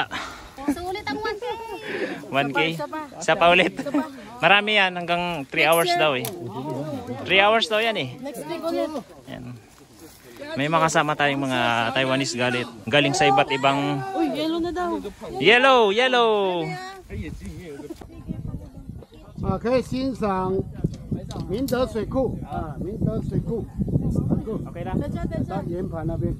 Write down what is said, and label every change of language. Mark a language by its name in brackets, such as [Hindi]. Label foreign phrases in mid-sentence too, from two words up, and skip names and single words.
[Filipino] Sulit ang 1K. 1K? Isa pa ulit. Marami yan, hanggang 3 hours daw eh. 3 hours daw yan eh. [English] Next week [Filipino] ulit. Yan. May makasama tayong mga Taiwanese galing sa iba't ibang... Uy, yellow na daw. Yellow! [Chinese] 可以欣赏明德水库啊，明德水库， [Filipino] Okay na? [Chinese] 到圆盘那边。